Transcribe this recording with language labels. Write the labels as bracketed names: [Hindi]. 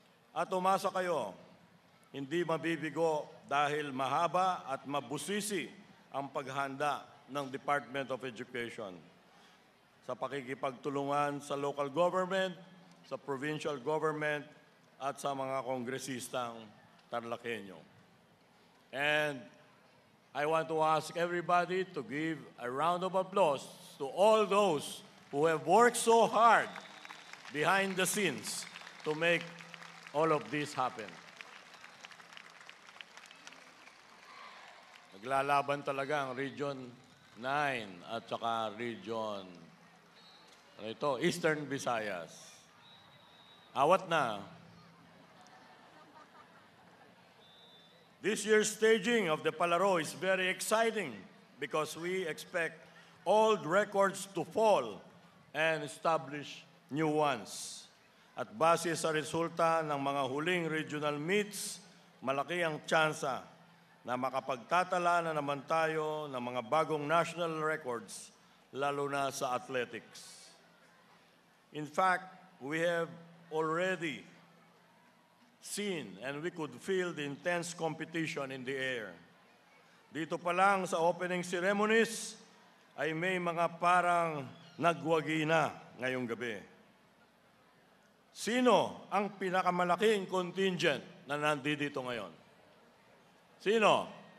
[Filipino] At umasa kayo, hindi mabibigo dahil mahaba at mabusisi ang paghanda ng Department of Education sa pakikipagtulungan sa local government, sa provincial government, at sa mga kongresistang Tarlaceño. [English] And I want to ask everybody to give a round of applause to all those who have worked so hard behind the scenes to make all of this happen. [Filipino] Naglalaban talaga ang Region 9 at saka Region Eastern Visayas. Awat na. [English] This year's staging of the Palaro is very exciting because we expect old records to fall and establish new ones. [Filipino] At base sa resulta ng mga huling regional meets, malaki ang tsansa na makapagtatala na naman tayo ng mga bagong national records, lalo na sa athletics. [English] In fact, we have already seen and we could feel the intense competition in the air. [Filipino] Dito pa lang sa opening ceremonies ay may mga parang nagwagi na ngayong gabi. Sino ang pinakamalaking contingent na nandito ngayon? Sino?